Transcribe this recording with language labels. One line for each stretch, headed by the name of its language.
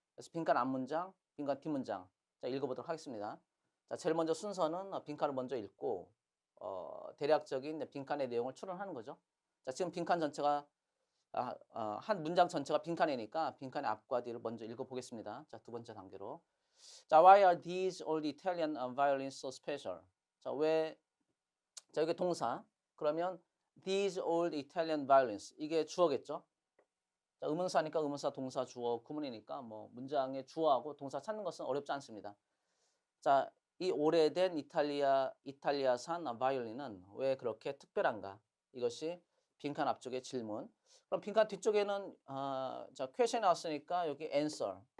Korean: 그래서 빈칸 앞 문장, 빈칸 뒷 문장 자, 읽어보도록 하겠습니다. 자, 제일 먼저 순서는 빈칸을 먼저 읽고 대략적인 빈칸의 내용을 추론하는 거죠. 자, 지금 빈칸 전체가 한 문장 전체가 빈칸이니까 빈칸의 앞과 뒤를 먼저 읽어보겠습니다. 자, 두 번째 단계로.
English: 자, why are these old Italian violins so special?
Korean: 자, 자, 이게 동사.
English: 그러면 these old Italian violins
Korean: 이게 주어겠죠. 자, 의문사니까 의문사, 동사, 주어, 구문이니까 뭐 문장의 주어하고 동사 찾는 것은 어렵지 않습니다. 자, 이 오래된 이탈리아산 바이올린은 왜 그렇게 특별한가? 이것이 빈칸 앞쪽의 질문. 그럼 빈칸 뒤쪽에는 자, 퀘션이 나왔으니까 여기 answer.